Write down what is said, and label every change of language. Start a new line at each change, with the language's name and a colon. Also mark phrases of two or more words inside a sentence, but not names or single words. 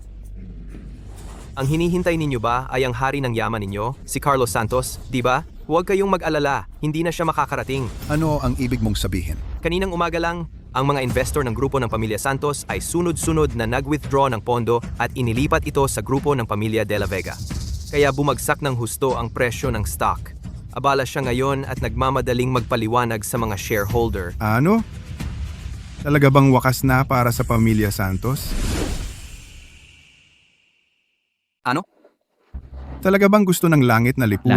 Filipino: Ang hinihintay ninyo ba ay ang hari ng yaman ninyo, si Carlos Santos, di ba? Huwag kayong mag-alala, hindi na siya makakarating. Ano ang ibig mong sabihin? Kaninang umaga lang, ang mga investor ng grupo ng Pamilya Santos ay sunod-sunod na nag-withdraw ng pondo at inilipat ito sa grupo ng Pamilya de la Vega. Kaya bumagsak ng husto ang presyo ng stock. Abala siya ngayon at nagmamadaling magpaliwanag sa mga shareholder. Ano? Talaga bang wakas na para sa pamilya Santos? Ano? Talaga bang gusto ng langit na lipunin